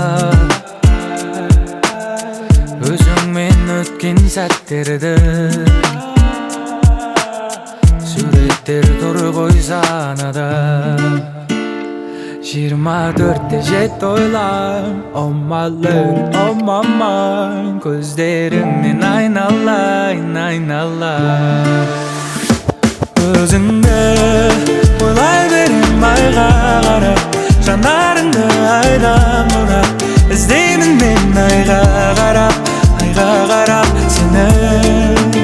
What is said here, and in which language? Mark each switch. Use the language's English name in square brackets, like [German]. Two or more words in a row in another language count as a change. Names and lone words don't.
[Kazakh] Өзіңмен өткен сәттерді суреттер тұр ғой санада. 24-те жетті ойлам, [English] oh my love, oh my mind, [Kazakh] көздеріңнен айналайын, айналайын. Өзіңді ойлай берем айға қарап, жанарыңды айдан бұрап, іздеймін мен айға қарап, айға қарап сені.